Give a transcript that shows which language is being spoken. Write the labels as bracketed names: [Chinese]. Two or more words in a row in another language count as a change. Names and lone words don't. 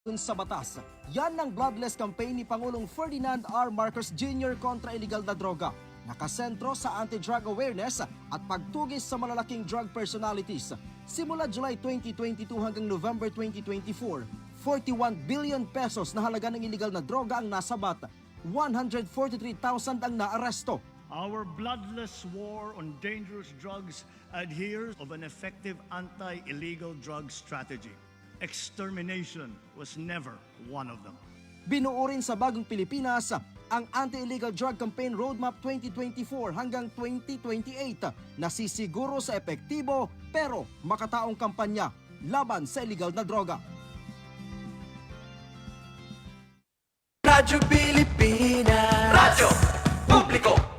[Filipino] sa batas. Yan ang [English] bloodless campaign [Filipino] ni Pangulong Ferdinand R. Marcos Jr. kontra illegal na droga. Nakasentro sa [English] anti-drug awareness [Filipino] at pagtugis sa malalaking [English] drug personalities. [Filipino] Simula July 2022 hanggang November 2024, 41 billion pesos na halaga ng illegal na droga ang nasabat. 143,000 ang naaresto. [English] Our bloodless war on dangerous drugs adheres of an effective anti-illegal drug strategy. Extermination was never one of them. [Filipino] Binuo rin sa Bagong Pilipinas ang Anti-Illegal Drug Campaign Roadmap 2024 hanggang 2028 na sisiguro sa epektibo pero makataong kampanya laban sa illegal na droga. Radyo Pilipinas, Radyo Publiko.